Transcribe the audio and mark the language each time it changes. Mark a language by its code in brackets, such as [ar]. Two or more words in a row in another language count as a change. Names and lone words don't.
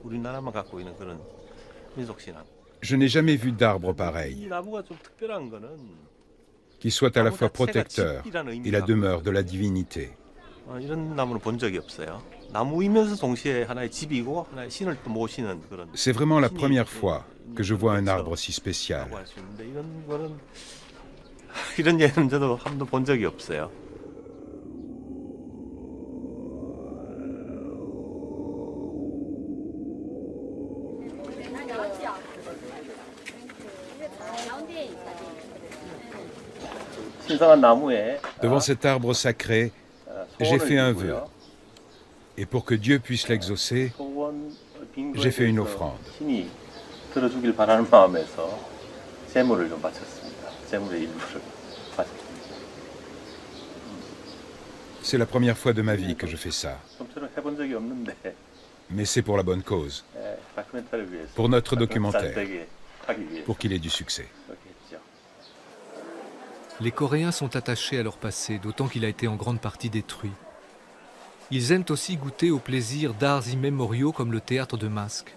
[fr] Je n'ai jamais vu d'arbre pareil, qui soit à la fois protecteur et la demeure de la divinité. C'est vraiment la première fois que je vois un arbre si spécial. [ko] 이런 예는 저도 한 번도 본 적이 없어요. 신성한 나무에 [fr] Devant cet arbre sacré, j'ai fait un vœu. Et pour que Dieu puisse l'exaucer, j'ai fait une offrande. [ko] 신이 들어주길 바라는 마음에서 제물을 좀 바쳤습니다. 제물의 일부를 바쳤습니다. [fr] C'est la première fois de ma vie que je fais ça. [ko] 좀처럼 해본 적이 없는데 [fr] Mais c'est pour la bonne cause, [ko] 다큐멘터리를 위해서 [fr] pour notre documentaire, [ko] 잘 하기 위해서 [fr] pour qu'il ait du succès. [ko] 그렇게 했죠. [fr] Les Coréens sont attachés à leur passé, d'autant qu'il a été en grande partie détruit. Ils aiment aussi goûter au plaisir d'arts immémoriaux comme le théâtre de masques.